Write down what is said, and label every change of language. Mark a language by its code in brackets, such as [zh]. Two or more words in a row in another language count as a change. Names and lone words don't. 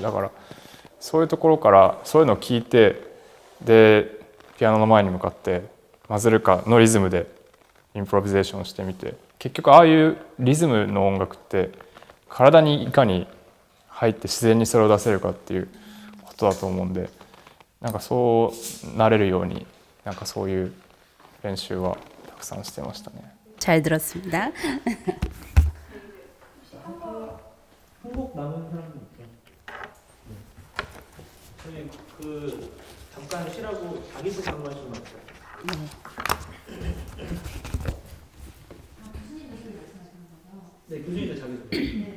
[ja] だからそういうところからそういうのを聞いて、でピアノの前に向かってマズルカのリズムでインプロビゼーションしてみて、結局ああいうリズムの音楽って体にいかに入って自然にそれを出せるかっていうことだと思うんで、なんかそうなれるようになんかそういう練習はたくさんしてましたね。 [ko] 잘 들었습니다. 한국 남은 사람도 있죠. 저희 잠깐 쉬라고 자기소개 한 번씩만 할까요? 네, 교수님들 자기소개.